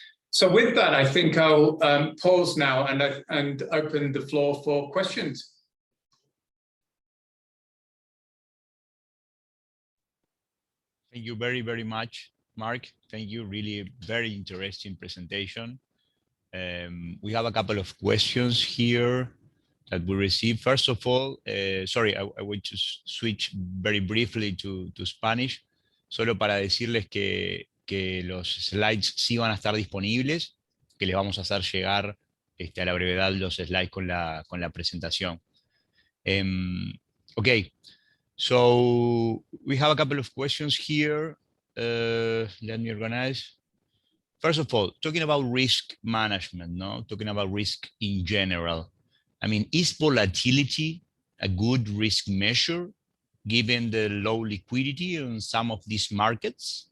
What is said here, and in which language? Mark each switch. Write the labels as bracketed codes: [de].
[en] So with that, I think I'll pause now and open the floor for questions. Thank you very, very much, Mark. Thank you. Really very interesting presentation. We have a couple of questions here that we received. First of all, sorry, I will just switch very briefly to Spanish, [es] solo para decirles que los slides sí van a estar disponibles, que les vamos a hacer llegar a la brevedad los slides con la presentación. [en] Okay, so we have a couple of questions here. Let me organize. First of all, talking about risk management, no? Talking about risk in general. I mean, is volatility a good risk measure given the low liquidity in some of these markets?